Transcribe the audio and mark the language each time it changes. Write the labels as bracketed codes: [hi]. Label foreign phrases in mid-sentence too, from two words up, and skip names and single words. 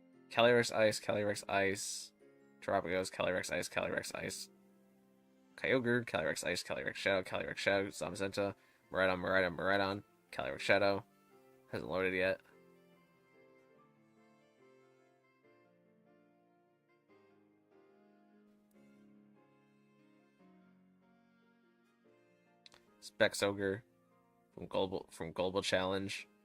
[en] Calyrex Ice, Calyrex Ice, Terapagos, Calyrex Ice, Calyrex Ice, Kyogre, Calyrex Ice, Calyrex Shadow, Zamazenta, Miraidon, Calyrex Shadow. Hasn't loaded yet. Specs Ogre from Global Challenge.